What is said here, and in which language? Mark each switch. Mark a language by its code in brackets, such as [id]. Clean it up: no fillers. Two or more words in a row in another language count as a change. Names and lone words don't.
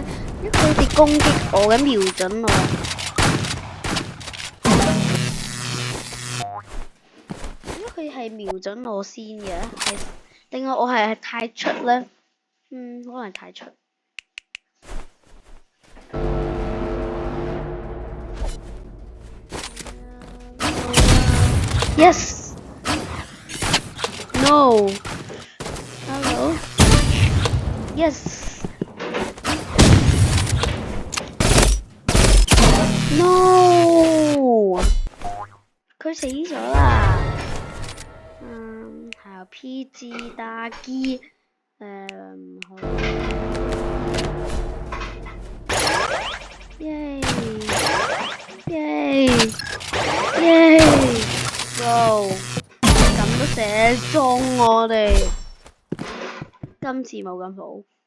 [yue] 因為佢哋攻擊我嘅，瞄準我。因為佢係瞄準我先嘅，係定係我係太出咧？可能太出。Yes. [en] No. Hello. Yes. No. [yue] 佢死咗啦。還有 PG 打機。好。耶！耶！耶！wow， 咁都射中我哋，今次冇咁好。